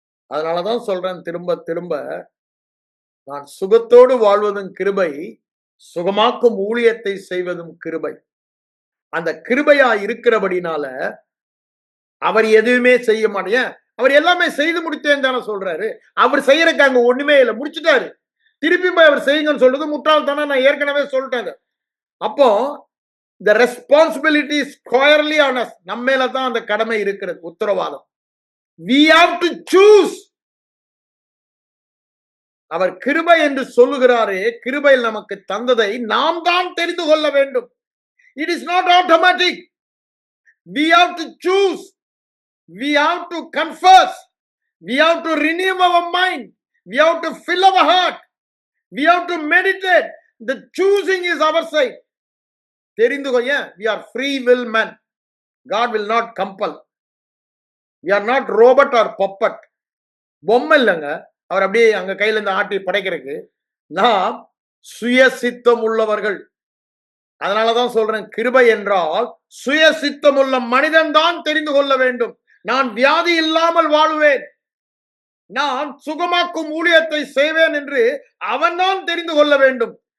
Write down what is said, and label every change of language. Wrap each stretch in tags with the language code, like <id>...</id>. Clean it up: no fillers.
<ta>அதனாலதான் சொல்றேன் திரும்ப திரும்ப, நான் சுகத்தோடு வாழ்வதும் கிருபை, சுகமாக்கும் ஊழியத்தை செய்வதும் கிருபை. அந்த கிருபையா இருக்கிறபடினால அவர் எதுவுமே செய்ய மாட்டேன். அவர் எல்லாமே செய்து முடித்தேன் தானே சொல்றாரு. அவர் செய்யறதுக்கு அங்க ஒண்ணுமே இல்லை, முடிச்சுட்டாரு. திருப்பி போய் அவர் செய்யுங்கன்னு சொல்றது முட்டாள்தானே. நான் ஏற்கனவே சொல்லிட்டேன்.</ta> <en>அப்போ the responsibility is squarely on us.</en> <ta>நம்ம மேல தான் அந்த கடமை இருக்கிறது, உத்தரவாதம்.</ta> <en>We have to choose.</en> <ta>அவர் கிருபை என்று சொல்லுகிறாரே, கிருபையில் நமக்கு தந்ததை நாம் தான் தெரிந்து கொள்ள வேண்டும்.</ta> <en>It is not automatic. We have to choose. We have to confess. We have to renew our mind. We have to fill our heart. We have to meditate. The choosing is our side.</en> <ta>தெரிந்து கொள்ள,</ta> <en>we are free will men. God will not compel. We are not robot or puppet.</en> <ta>பொம்மை இல்லைங்க. அவர் அப்படியே அங்க கையில இருந்து ஆட்டி படைக்கிறதுக்கு. நாம் சுயசித்தம் உள்ளவர்கள். அதனாலதான் சொல்றேன், கிருபை என்றால் சுயசித்தம் உள்ள மனிதன் தான் தெரிந்து கொள்ள வேண்டும். நான் வியாதி இல்லாமல் வாழுவேன், நான் சுகமாக்கும் ஊழியத்தை செய்வேன் என்று அவன் தான் தெரிந்து கொள்ள வேண்டும்.</ta>